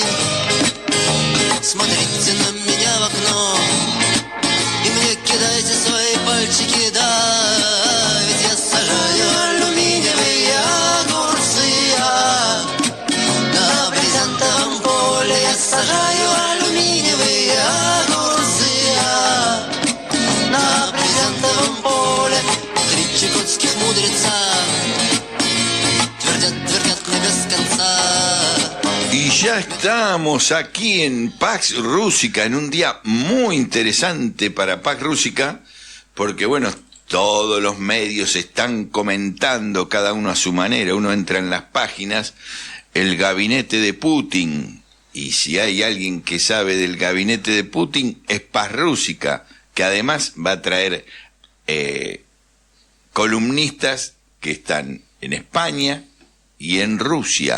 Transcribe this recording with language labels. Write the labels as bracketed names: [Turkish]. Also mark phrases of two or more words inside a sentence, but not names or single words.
[Russian] Смотрите на меня в окно и мне кидайте свои пальчики, да, ведь я сажаю алюминиевые огурцы, на брезентовом поле я сажаю алюминиевые огурцы, на брезентовом поле. Три чукотских мудреца твердят мне без конца. [Spanish] Y ya estamos aquí en Pax Rústica, en un día muy interesante para Pax Rústica, porque bueno, todos los medios están comentando, cada uno a su manera. Uno entra en las páginas, el gabinete de Putin, y si hay alguien que sabe del gabinete de Putin, es Pax Rústica, que además va a traer columnistas que están en España y en Rusia.